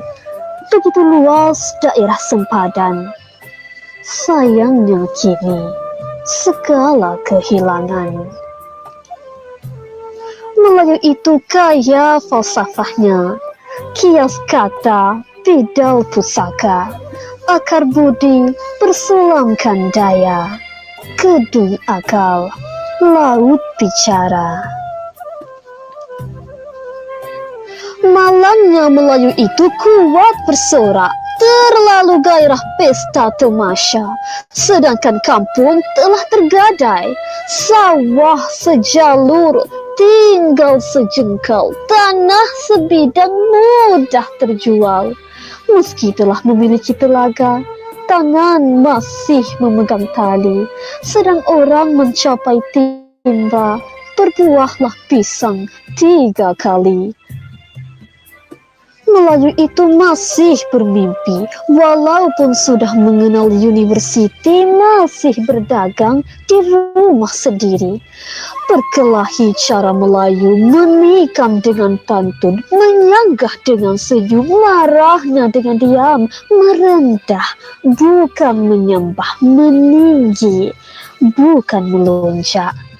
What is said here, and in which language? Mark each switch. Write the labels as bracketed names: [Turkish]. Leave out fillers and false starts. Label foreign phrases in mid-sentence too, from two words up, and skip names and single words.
[Malay] Begitu luas daerah sempadan. Sayangnya kini, segala kehilangan. Melayu itu kaya falsafahnya, kias kata, bidal pusaka, akar budi, persulamkan daya, kedung akal, laut bicara. Malangnya Melayu itu kuat bersorak, terlalu gairah pesta tamasya, sedangkan kampung telah tergadai, sawah sejalur, tinggal sejengkal, tanah sebidang mudah terjual. Meski telah memiliki telaga, tangan masih memegang tali, sedang orang mencapai timba, berbuahlah pisang 3 kali. Melayu itu masih bermimpi, walaupun sudah mengenal universiti, masih berdagang di rumah sendiri. Berkelahi cara Melayu, menikam dengan pantun, menyanggah dengan senyum, marahnya dengan diam, merendah, bukan menyembah, meninggi, bukan melonjak.